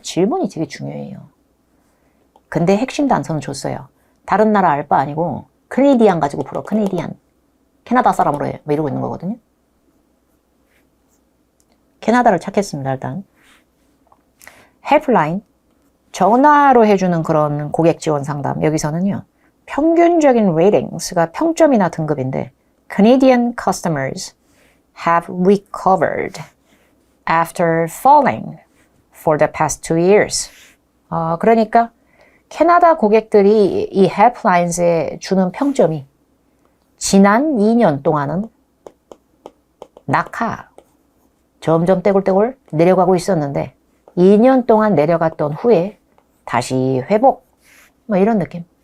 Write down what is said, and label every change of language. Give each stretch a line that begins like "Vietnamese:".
Korean: 질문이 되게 중요해요. 근데 핵심 단서는 줬어요. 다른 나라 알 바 아니고 캐네디안 가지고 풀어. 캐네디안. 캐나다 사람으로 해. 뭐 이러고 있는 거거든요. 캐나다를 찾겠습니다. 일단. 헬프라인. 전화로 해주는 그런 고객 지원 상담. 여기서는요. 평균적인 ratings가 평점이나 등급인데
English: Canadian customers have recovered after falling for the past 2 years.
Korean: 그러니까 캐나다 고객들이 이 헬프라인스에 주는 평점이 지난 2년 동안은 점점 떼굴떼굴 내려가고 있었는데 2년 동안 내려갔던 후에 다시 회복 뭐 이런 느낌.